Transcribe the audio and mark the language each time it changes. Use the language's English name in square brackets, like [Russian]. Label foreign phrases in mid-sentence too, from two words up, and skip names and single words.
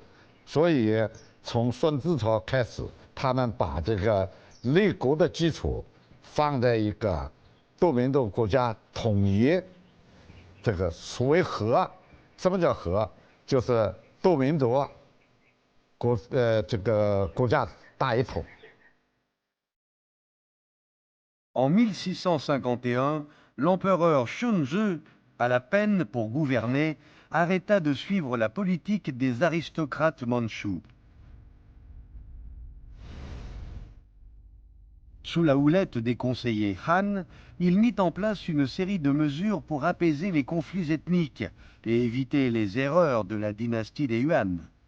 [Chinese] 所以从顺治朝开始，他们把这个立国的基础放在一个多民族国家统一，这个所谓和，什么叫和？就是多民族这个国家大一统。 [French] En 1651, l'empereur Shunzhi, à la peine pour gouverner, arrêta de suivre la politique des aristocrates mandchous. Sous la houlette des conseillers Han, il mit en place une série de mesures pour apaiser les conflits ethniques et éviter les erreurs de la dynastie des Yuan.